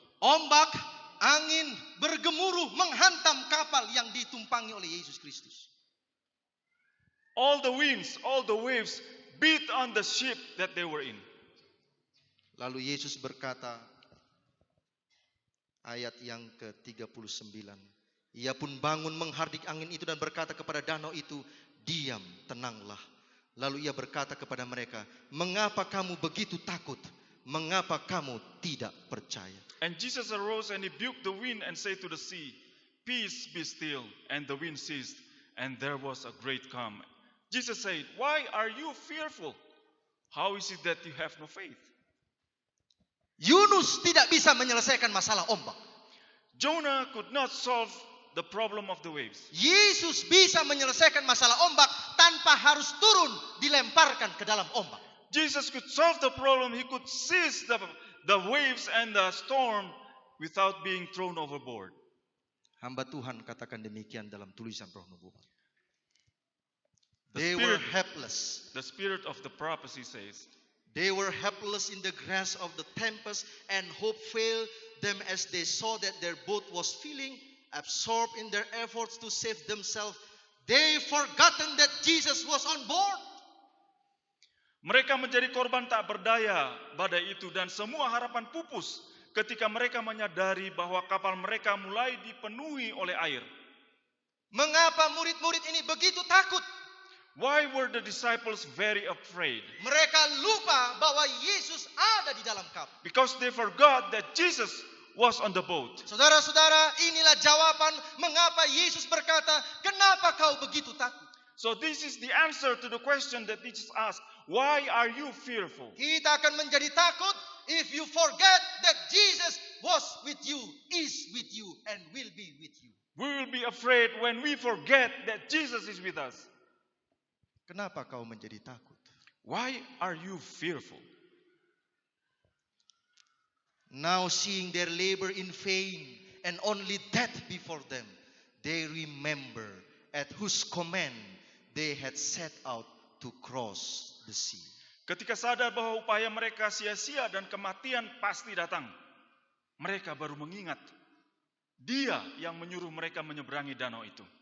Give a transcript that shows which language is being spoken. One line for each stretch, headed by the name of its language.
Indonesian: Ombak, angin bergemuruh menghantam kapal yang ditumpangi oleh Yesus Kristus.
English: All the winds, all the waves beat on the ship that they were in.
Indonesian: Lalu Yesus berkata, ayat yang ke-39. Ia pun bangun menghardik angin itu dan berkata kepada danau itu, diam, tenanglah. Lalu ia berkata kepada mereka, mengapa kamu begitu takut? mengapa kamu tidak percaya?
English: And Jesus arose and rebuked the wind and said to the sea, Peace, be still. And the wind ceased, and there was a great calm. Jesus said, Why are you fearful? How is it that you have no faith?
Indonesian: Yunus tidak bisa menyelesaikan masalah ombak.
English: Jonah could not solve the problem of the waves.
Indonesian: Yesus bisa menyelesaikan masalah ombak tanpa harus turun dilemparkan ke dalam ombak.
English: Jesus could solve the problem. He could seize the waves and the storm without being thrown overboard.
Indonesian: Hamba Tuhan katakan demikian dalam tulisan Roh Nubuat.
English: The They were helpless. The spirit of the prophecy says, They were helpless in the grasp of the tempest, and hope failed them as they saw that their boat was filling. Absorbed in their efforts to save themselves, they forgotten that Jesus was on board.
Indonesian: mereka menjadi korban tak berdaya badai itu, dan semua harapan pupus ketika mereka menyadari bahwa kapal mereka mulai dipenuhi oleh air. Mengapa murid-murid ini begitu takut?
English: Why were the disciples very afraid?
Indonesian: Mereka lupa bahwa Yesus ada di dalam kapal.
English: Because they forgot that Jesus was on the boat.
Indonesian: Saudara-saudara, inilah jawaban mengapa Yesus berkata, "Kenapa kau begitu takut?"
English: So this is the answer to the question that Jesus asked. Why are you fearful?
Indonesian: Kita akan menjadi takut
English: if you forget that Jesus was with you, is with you, and will be with you. We will be afraid when we forget that Jesus is with us.
Indonesian: Kenapa kau menjadi takut?
English: Why are you fearful? Now seeing their labor in vain and only death before them, they remember at whose command they had set out to cross the sea.
Indonesian: Ketika sadar bahwa upaya mereka sia-sia dan kematian pasti datang, mereka baru mengingat Dia yang menyuruh mereka menyeberangi danau itu.